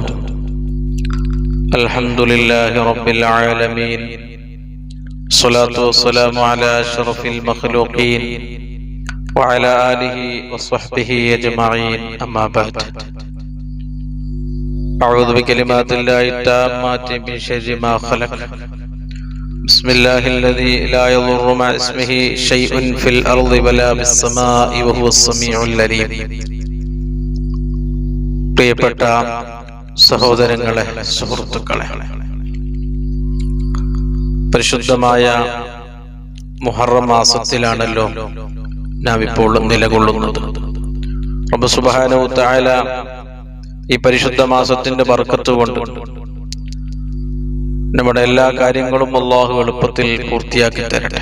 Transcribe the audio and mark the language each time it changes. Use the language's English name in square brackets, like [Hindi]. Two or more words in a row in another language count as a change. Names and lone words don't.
[Arabic] الحمد لله رب العالمين، الصلاة والسلام على أشرف المخلوقين وعلى آله وصحبه أجمعين، أما بعد. أعوذ بكلمات الله التامات من شر ما خلق. بسم الله الذي لا يضر مع اسمه شيء في الأرض ولا بالسماء وهو السميع العليم. [Malayalam] പ്രിയപ്പെട്ട സഹോദരങ്ങളെ, സുഹൃത്തുക്കളെ, പരിശുദ്ധമായ മുഹറം മാസത്തിലാണല്ലോ നാം ഇപ്പോൾ നിലകൊള്ളുന്നത്. റബ്ബ് [Arabic] سبحانه وتعالى [Malayalam] ഈ പരിശുദ്ധ മാസത്തിന്റെ ബർക്കത്ത് കൊണ്ട് നമ്മുടെ എല്ലാ കാര്യങ്ങളും അല്ലാഹു എളുപ്പത്തിൽ പൂർത്തിയാക്കി തരട്ടെ.